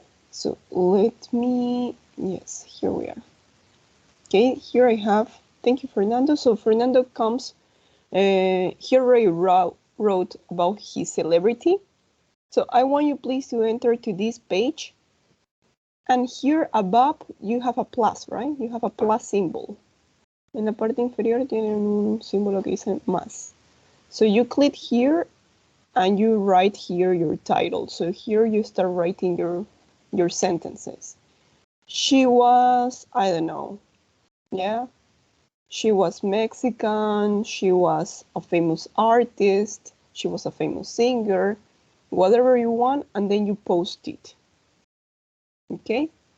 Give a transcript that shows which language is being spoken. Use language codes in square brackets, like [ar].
[en] So let me, yes, here we are. Okay, here I have, thank you, Fernando. So Fernando comes, he already wrote about his celebrity. So I want you please to enter to this page. And here above you have a plus, right? You have a plus symbol. [es] En la parte inferior tienen un símbolo que dice más. [en] So you click here and you write here your title. So here you start writing your sentences. She was, I don't know, yeah. She was Mexican, she was a famous artist, she was a famous singer, whatever you want, and then you post it. Okay?